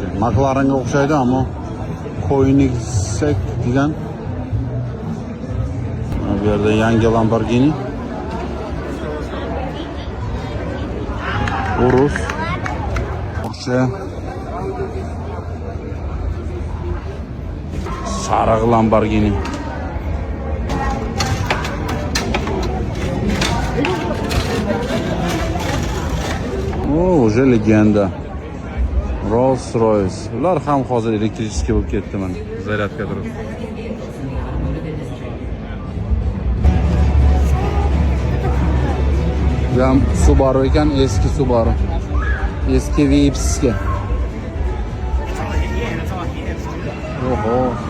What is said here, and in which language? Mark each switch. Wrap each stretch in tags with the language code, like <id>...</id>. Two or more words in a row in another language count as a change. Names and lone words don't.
<uz>McLarenga o'xshaydi, ammo Koenigsegg degan. Bu yerda yangi Lamborghini. Urus. Porsche. Sariq Lamborghini.</uz> <ru>Уже legenda.</ru> <uz>Rolls-Royce. Ular ham hozir elektrический bo'lib ketdi mana. Zaryadka turib. Bu ham Subaru ekan, eski Subaru. Eski Vips'ga. Oho.</uz>